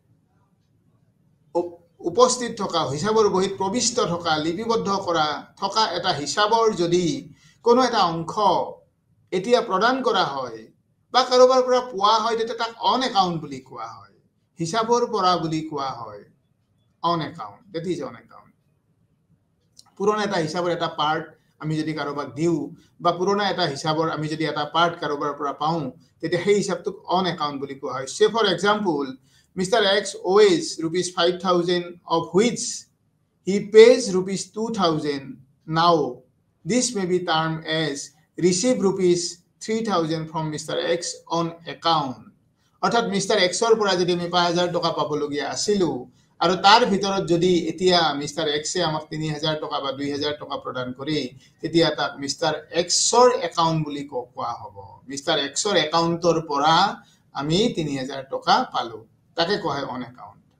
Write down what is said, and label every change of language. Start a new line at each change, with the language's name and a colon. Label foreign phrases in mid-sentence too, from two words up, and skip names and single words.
Assamese: উপস্থিত থকা হিসাবৰ বহিত প্ৰবিষ্ট থকা লিপিবদ্ধ কৰা থকা এটা হিসাবৰ যদি কোনো এটা অংশ এতিয়া প্ৰদান কৰা হয় বা কাৰোবাৰ পৰা পোৱা হয় তেতিয়া তাক
English: on account
Assamese: বুলি কোৱা হয় হিসাবৰ পৰা বুলি কোৱা হয়
English: on account that is on account
Assamese: পুৰণা এটা হিসাবৰ এটা পাৰ্ট আমি যদি কাৰোবাক দিও বা পুৰণা এটা হিসাবৰ আমি যদি এটা পাৰ্ট কাৰোবাৰ পৰা পাও তেতিয়া সেই হিসাবটোক
English: on account
Assamese: বুলি কোৱা হয়
English: say for example Mr. X owes ₹5,000 of which he pays ₹2,000 now this may be termed as receive ₹3,000 from Mr. X on account
Assamese: অৰ্থাৎ মিস্টাৰ এক্সৰ পৰা যদি আমি 5,000 টকা পাবলগীয়া আছিল আৰু তাৰ ভিতৰত যদি এতিয়া মিস্টাৰ এক্সে আমাক 3,000 টকা বা 2,000 টকা প্ৰদান কৰি তেতিয়া তাক মিস্টাৰ এক্সৰ একাউন্ট বুলি কোৱা হ'ব মিস্টাৰ এক্সৰ একাউন্টৰ পৰা আমি 3000 টকা পালো তাকে কোৱা হয়
English: on account